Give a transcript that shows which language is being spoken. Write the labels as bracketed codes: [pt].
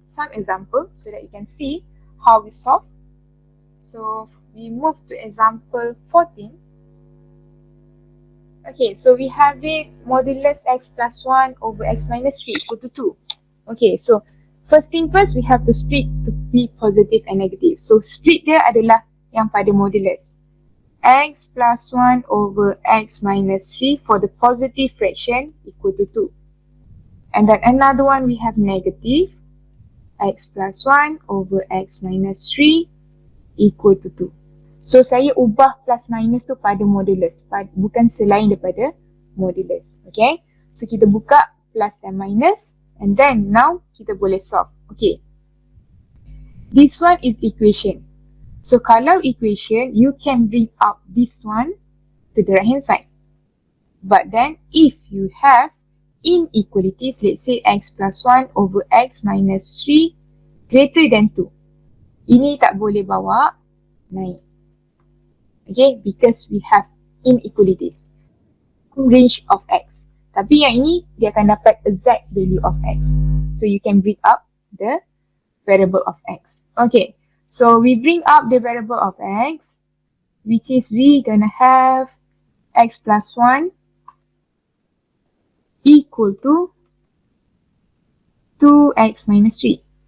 [en] some example so that you can see how we solve. So we move to example 14. Okay, so we have it modulus x plus 1 over x minus 3 equal to 2. Okay, so first thing first, we have to split to be positive and negative. [ms] So split dia adalah yang pada modulus. [en] X plus 1 over x minus 3 for the positive fraction equal to 2. And then another one we have negative x plus 1 over x minus 3 equal to 2. [ms] So saya ubah plus minus tu pada modulus, bukan selain daripada modulus. [en] Okay, so [ms] kita buka plus dan minus [en] and then now [ms] kita boleh [en] solve. Okay, this one is equation. So kalau equation, you can bring up this one to the right hand side. But then if you have inequalities, let's say x plus 1 over x minus 3 greater than 2, [ms] ini tak boleh bawa naik. [en] Okay, because we have inequalities, range of x. [ms] Tapi yang ini, dia akan dapat [en] exact value of x. So you can bring up the variable of x. Okay, so we bring up the variable of x, which is we gonna have x plus 1 equal to 2x minus 3.